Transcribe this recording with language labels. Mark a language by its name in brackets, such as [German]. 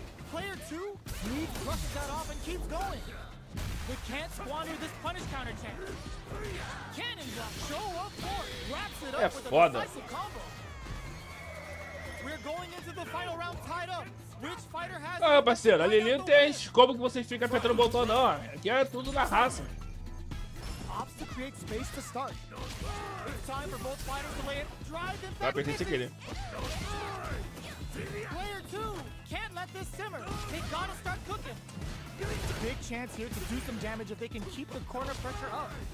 [English] Player 2 brushes that off and keeps going. They can't squander this punish counter chance. Cannon drop, show up forward, wraps it up with a decisive combo. We're going into the final round tied up. Which fighter has [Portuguese] Parceiro, ali não tem como que você fica apertando o botão, não. Aqui é tudo na raça. [English] Opts to create space to start. It's time for both fighters to lay it. Drive impact. [Portuguese] Vai apertar sem querer. [English] Player 2 can't let this simmer. They gotta start cooking. Big chance here to do some damage if they can keep the corner pressure up.